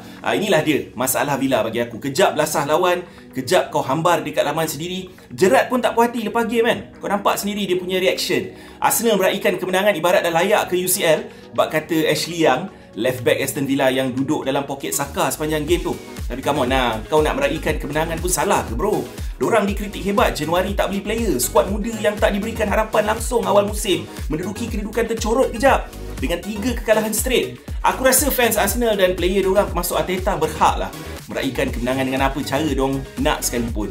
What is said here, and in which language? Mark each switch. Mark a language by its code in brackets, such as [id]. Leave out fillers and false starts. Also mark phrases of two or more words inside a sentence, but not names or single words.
[ms] Inilah dia masalah Villa bagi aku. Kejap belasah lawan, kejap kau hambar dekat laman sendiri. Gerrard pun tak puas hati lepas game kan. Kau nampak sendiri dia punya reaction. Arsenal meraihkan kemenangan ibarat dah layak ke UCL, bak kata Ashley Young, [en] left back [ms] Aston Villa yang duduk dalam poket Saka sepanjang game tu. Tapi [en] come on [ms] lah, kau nak meraihkan kemenangan pun salah ke bro? Dorang dikritik hebat, Januari tak beli player, skuad muda yang tak diberikan harapan langsung awal musim menduduki kedudukan tercorot kejap dengan 3 kekalahan straight. Aku rasa fans Arsenal dan player dorang termasuk Arteta berhak lah meraihkan kemenangan dengan apa cara dorang nak sekalipun.